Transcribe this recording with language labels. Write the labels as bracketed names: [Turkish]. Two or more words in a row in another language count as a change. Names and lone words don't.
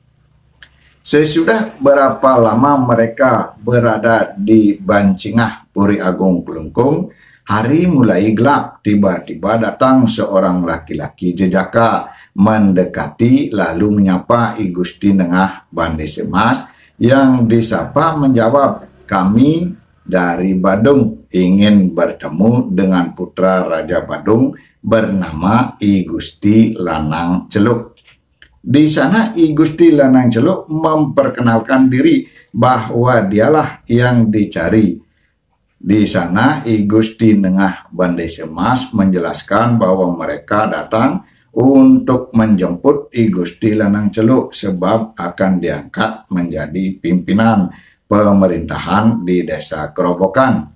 [Indonesian] Sesudah berapa lama mereka berada di Bancingah Puri Agung Klungkung, hari mulai gelap. Tiba-tiba datang seorang laki-laki jejaka mendekati lalu menyapa I Gusti Nengah Bandese Mas. Yang disapa menjawab, "Kami dari Badung ingin bertemu dengan putra Raja Badung bernama I Gusti Lanang Celuk." Di sana I Gusti Lanang Celuk memperkenalkan diri bahwa dialah yang dicari. Di sana I Gusti Nengah Bandese Mas menjelaskan bahwa mereka datang untuk menjemput I Gusti Lanang Celuk sebab akan diangkat menjadi pimpinan pemerintahan di desa Kerobokan.